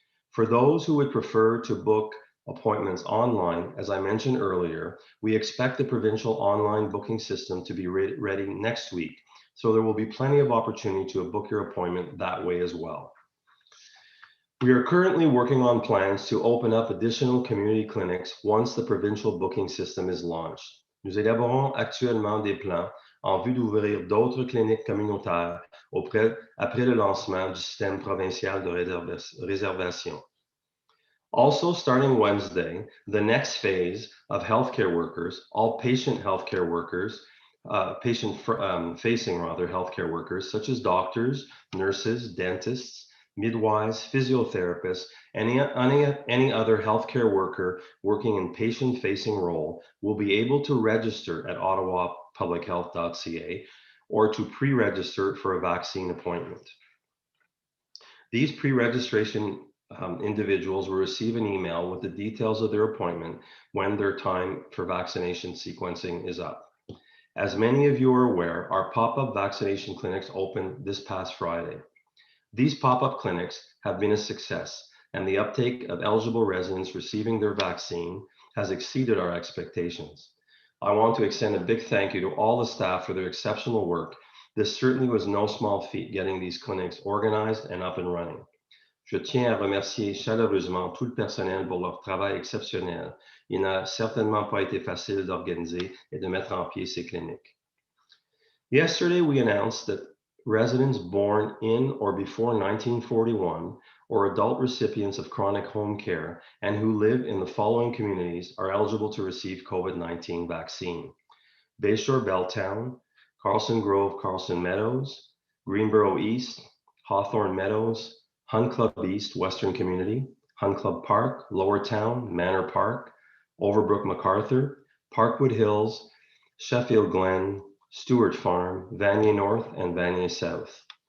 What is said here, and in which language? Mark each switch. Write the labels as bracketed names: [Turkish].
[English] For those who would prefer to book appointments online, as I mentioned earlier, we expect the provincial online booking system to be ready next week. So there will be plenty of opportunity to book your appointment that way as well. We are currently working on plans to open up additional community clinics once the provincial booking system is launched. [French] Nous élaborons actuellement des plans en vue d'ouvrir d'autres cliniques communautaires après le lancement du système provincial de réservation. [English] Also, starting Wednesday, the next phase of healthcare workers, all patient healthcare workers, patient-facing healthcare workers, such as doctors, nurses, dentists, midwives, physiotherapists, any other healthcare worker working in patient-facing role will be able to register at ottawapublichealth.ca or to pre-register for a vaccine appointment. These pre-registration individuals will receive an email with the details of their appointment when their time for vaccination sequencing is up. As many of you are aware, our pop-up vaccination clinics opened this past Friday. These pop-up clinics have been a success, and the uptake of eligible residents receiving their vaccine has exceeded our expectations. I want to extend a big thank you to all the staff for their exceptional work. This certainly was no small feat getting these clinics organized and up and running. [French] Je tiens à remercier chaleureusement tout le personnel pour leur travail exceptionnel. Il n'a certainement pas été facile d'organiser et de mettre en pied ces cliniques. [English] Yesterday, we announced that residents born in or before 1941 or adult recipients of chronic home care and who live in the following communities are eligible to receive COVID-19 vaccine: Bayshore Belltown, Carlson Grove, Carlson Meadows, Greenboro East, Hawthorne Meadows, Hunt Club East, Western Community, Hunt Club Park, Lower Town, Manor Park, Overbrook MacArthur, Parkwood Hills, Sheffield Glen, Stewart Farm, Vanier North, and Vanier South.